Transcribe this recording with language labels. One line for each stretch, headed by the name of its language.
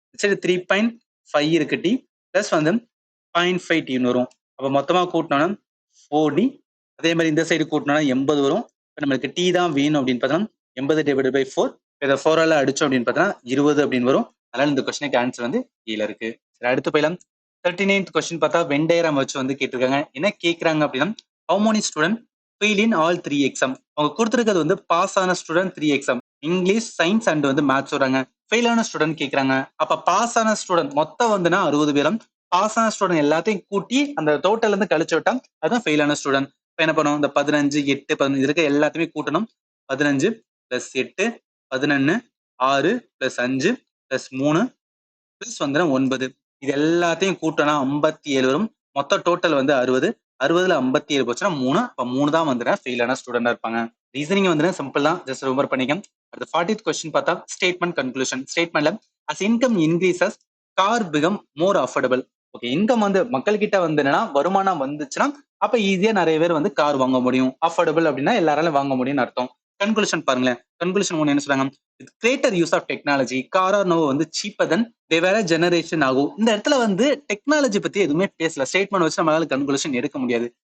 Tamil: சரி 3.5 இருக்கு D plus வந்து 0.5 டின்னு வரும். அப்ப மொத்தமா கூட்டினோம்னா 4D அதே மாதிரி இந்த சைடு கூட்டினோம்னா 80 வரும். இப்போ நம்மளுக்கு டி தான் வேணும் அப்படின்னு பார்த்தோம்னா 80 டிவைடட் பை 4. இதை 4ஆல அடிச்சோம் அப்படின்னு பார்த்தோம்னா 20 அப்படின்னு வரும். அதனால இந்த கொஸ்டினுக்கு ஆன்சர் வந்து கீழே இருக்கு. சரி, அடுத்து போயிடலாம். 39th கொஸ்டின் பார்த்தா வென் டயக்ராம் வச்சு வந்து கேட்டிருக்காங்க. என்ன கேட்கறாங்க அப்படின்னா
English: how many student fail in all 3 exam.
Tamil: அவங்க கொடுத்துருக்கிறது வந்து பாஸ் ஆன student 3 exam, English, science and வந்து மேத்ஸ் வராங்க. ஃபெயில் ஆன ஸ்டூடெண்ட் கேட்கறாங்க. அப்ப பாஸ் ஆன ஸ்டூடெண்ட் மொத்தம் வந்துன்னா 60 பேரும். பாஸ் ஆன ஸ்டூடெண்ட் எல்லாத்தையும் கூட்டி அந்த டோட்டல் இருந்து கழிச்சு விட்டா அதுதான் ஃபெயில் ஆன ஸ்டூடெண்ட். இப்போ என்ன பண்ணுவோம், இந்த 15, 8, 15 இருக்க எல்லாத்தையுமே கூட்டணும். 15 + 8 11 6 + 5 + 3 + வந்து 9. இது எல்லாத்தையும் கூட்டினா 57 வரும். மொத்த டோட்டல் வந்து 60. 60ல 57 போச்சுன்னா 3. அப்ப 3 தான் வந்து ஃபெயிலான ஸ்டூடெண்டா இருப்பாங்க. ரீசனிங் வந்து சிம்பிள் தான், ஜஸ்ட் ரிமெம்பர் பண்ணிக்க. அடுத்து 40th கொஸ்டின் பார்த்தா statement conclusion.
English: ஸ்டேட்மெண்ட்ல as income increases car become more affordable.
Tamil: Okay, income வந்து மக்கள் கிட்ட வந்து என்னன்னா வருமானம் வந்துச்சுன்னா அப்ப ஈஸியா நிறைய பேர் வந்து கார் வாங்க முடியும். அஃபோர்டபுள் அப்படின்னா எல்லாராலும் வாங்க முடியும்னு அர்த்தம். கன்க்ளூஷன் பாருங்களேன். கன்க்ளூஷன் ஒன்று என்ன சொல்றாங்க,
English: Greater use of technology car are no வந்து cheaper than they வேற generation ஆகும்.
Tamil: இந்த இடத்துல வந்து டெக்னாலஜி பத்தி எதுவுமே பேசல. ஸ்டேட்மெண்ட் வச்சு நம்மளால கன்க்ளூஷன் எடுக்க முடியாது.